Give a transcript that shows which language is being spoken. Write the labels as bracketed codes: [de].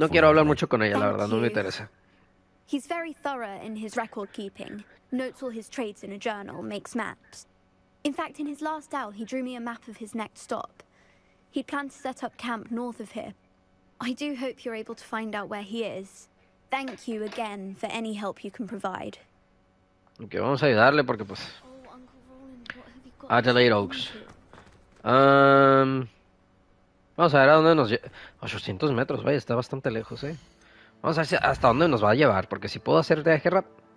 [es] No quiero hablar mucho con ella, la verdad, no me interesa. [en] He's very thorough in his record keeping. Notes all his trades in a journal, makes maps. In fact, in his last owl, he drew me a map of his next stop. He'd planned to set up camp north of here. I do hope you're able to find out where he is. Thank you again for any help you can provide. [es] Ok, vamos a ayudarle porque pues... Adelaide Oaks. Vamos a ver a dónde nos lleva. 800 metros, vaya, está bastante lejos, Vamos a ver hasta dónde nos va a llevar, porque si puedo hacer viaje rápido...